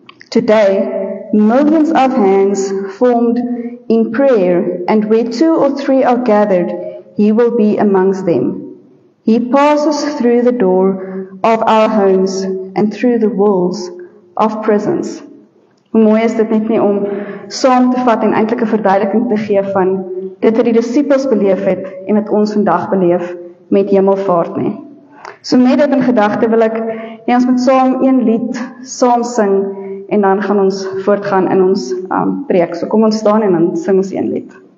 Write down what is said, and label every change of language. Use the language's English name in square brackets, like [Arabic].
[English] Today, millions of hands formed in prayer, and where 2 or 3 are gathered, he will be amongst them. He passes through the door of our homes and through the walls of prisons. [Afrikaans] Hoe mooi is dit net nie om saam te vat en eintlik 'n verduideliking te gee van dit wat die disippels beleef het en wat ons vandag beleef met hemelvaart nie. So met dit in gedagte wil ek ons moet saam een lied saam sing en dan gaan ons voortgaan in ons preek. So kom ons staan en dan sing ons een lied.